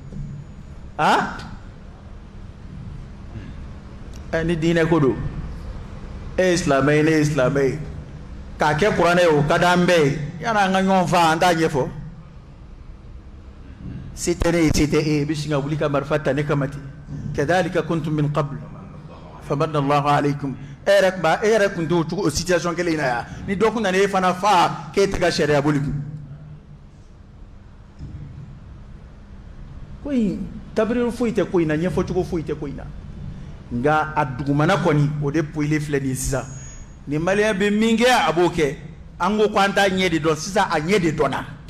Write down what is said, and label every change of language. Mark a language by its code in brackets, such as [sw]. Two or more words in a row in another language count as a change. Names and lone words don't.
[bm] di ni diinɛ ko don e ye silamɛ ye ne ye silamɛ ye k'a kɛ kuranɛ ye o ka d'an bɛɛ ye yanni an ka ɲɔgɔn fa an t'a ɲɛfɔ se tɛ ne ye se tɛ e ye i bɛ sin ka wuli ka marifa ta ne kama ten [ar] كذلك كنتم من قبل فمن الله عليكم [bm] e yɛrɛ tun t'o cogo o situation kelen in na yan ni dɔ kun nana e fana fa k'e tɛ ka sariya boli kun ko in tabiri foyi tɛ ko in na ɲɛfɔcogo foyi tɛ ko in na nka a dugumana kɔni o de poyilen filɛ nin ye sisan ni maliyɛn bɛ min kɛ a b'o kɛ an ko k'an t'a ɲɛ de dɔn sisan a ɲɛ de dɔnna